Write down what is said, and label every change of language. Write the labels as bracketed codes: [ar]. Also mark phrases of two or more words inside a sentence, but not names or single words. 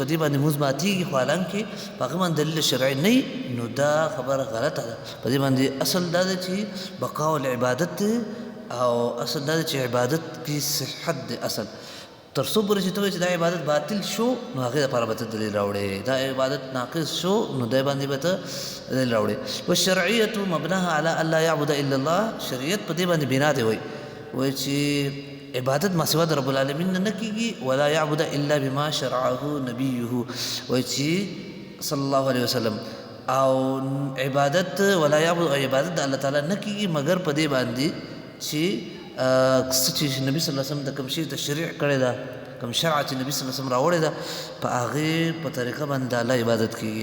[ps] دې باندې مونځ ماتېږي خو حالانکې په هغې باندې دلیل شرعي نه وي نو دا خبره غلطه ده په دې باندې اصل دا ده چې [ar] بقاء العبادت [ps] او اصل دا ده چې عبادت کې صحت دی اصل تر څو پورې چې ته وایې چې دا عبادت باطل شو نو هغې دپاره به ته دلیل راوړې دا عبادت ناقص شو نو دی باندې به ته دلیل راوړې [ar] والشرعیة مبناها على ان لا يعبد الا الله [ps] شریعت په دې باندې بنا دی وایي چې عبادت ما سوا د رب العالمین نه کېږي [ar] ولا يعبد الا بما شرعه نبيه [ps] وایي چې [ar] صلی الله علیه وسلم [ps] او عبادت [ar] ولا يعبد [ps] عبادت د الله تعالی نه کېږي مګر په دې باندې چې چې نبی [ar] صلی الله علیه وسلم [ps] د کوم شي تشریع کړی ده کوم شرع چې نبی [ar] صلی الله علیه وسلم [ps] راوړی ده په هغې په طریقه باندې د الله عبادت کېږي